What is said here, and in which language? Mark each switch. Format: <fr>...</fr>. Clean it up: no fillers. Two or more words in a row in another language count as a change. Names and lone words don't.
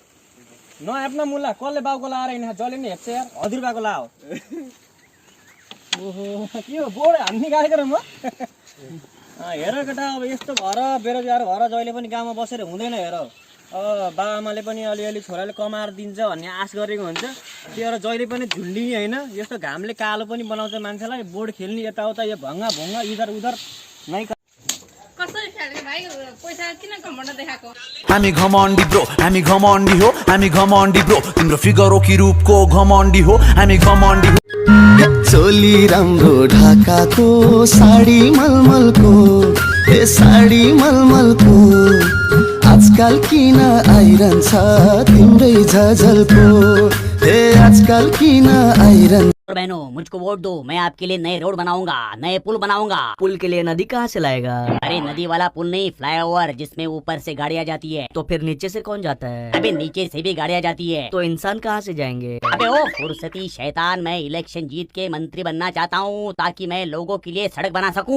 <ne>नआप्न मुला कसले बाउको लाएर हिँड्छ जसले नि हेप्छ यार हजुरबाको ला हो ओहो के हो बोर्ड हान्ने गएको र म हेर केटा अब यस्तो भएर बेरोजगार भएर जहिले पनि गाउँमा बसेर हुँदैन हेर अब बाबाआमाले पनि अलिअलि छोराले कमाएर दिन्छ भन्ने आश गरेको हुन्छ त्यो जहिले पनि झुन्डिने होइन यस्तो घामले कालो पनि बनाउँछ मान्छेलाई बोर्ड खेल्ने यताउता यो भङ्गा भङ्गा</ne> <hi>इधर उधर</hi> <ne>नै कसरी खेल्ने भाइ पैसा किन घमण्ड देखाएको हामी घमण्डी ब्रो हामी घमण्डी हो हामी घमण्डी ब्रो तिम्रो फिगर हो कि रूपको घमण्डी हो हामी घमण्डी हो चोली राम्रो ढाकाको साडी मलमलको ए साडी मलमलको आजकल किन आइरहन्छ तिम्रै झझलको ए आजकल किन आइरहन्छ</ne> <hi>बहनों मुझको वोट दो मैं आपके लिए नए रोड बनाऊंगा नए पुल बनाऊंगा पुल के लिए नदी कहाँ से लाएगा अरे नदी वाला पुल नहीं फ्लाईओवर जिसमें ऊपर से गाड़ियाँ जाती है तो फिर नीचे से कौन जाता है अबे नीचे से भी गाड़ियाँ जाती है तो इंसान कहाँ से जाएंगे अबे ओ फुर्सती शैतान मैं इलेक्शन जीत के मंत्री बनना चाहता हूँ ताकि मैं लोगों के लिए सड़क बना सकूँ</hi>